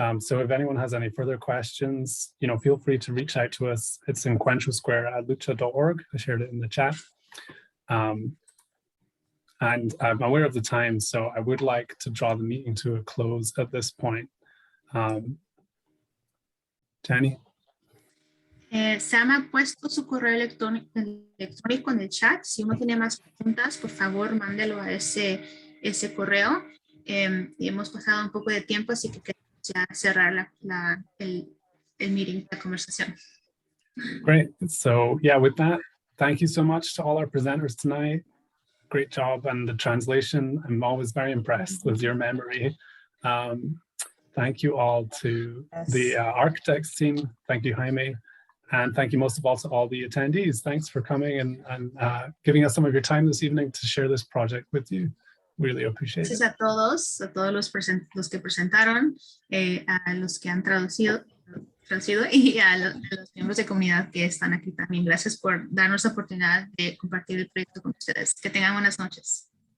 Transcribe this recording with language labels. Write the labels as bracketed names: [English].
[English] So if anyone has any further questions, feel free to reach out to us. It's Encuentro Square at lucha.org. I shared it in the chat. And I'm aware of the time, so I would like to draw the meeting to a close at this point. Jenny? [Spanish] Sam ha puesto su correo electrónico en el chat. Si uno tiene más preguntas, por favor, mándelo a ese correo. Y hemos pasado un poco de tiempo, así que queremos ya cerrar el meeting, la conversación. [English] Great. So yeah, with that, thank you so much to all our presenters tonight. Great job on the translation. I'm always very impressed with your memory. Thank you all to the architects team. Thank you, Jaime. And thank you most of all to all the attendees. Thanks for coming and giving us some of your time this evening to share this project with you. Really appreciate it. [Spanish] Gracias a todos los que presentaron, a los que han traducido y a los miembros de comunidad que están aquí también. Gracias por darnos la oportunidad de compartir el proyecto con ustedes. Que tengan buenas noches.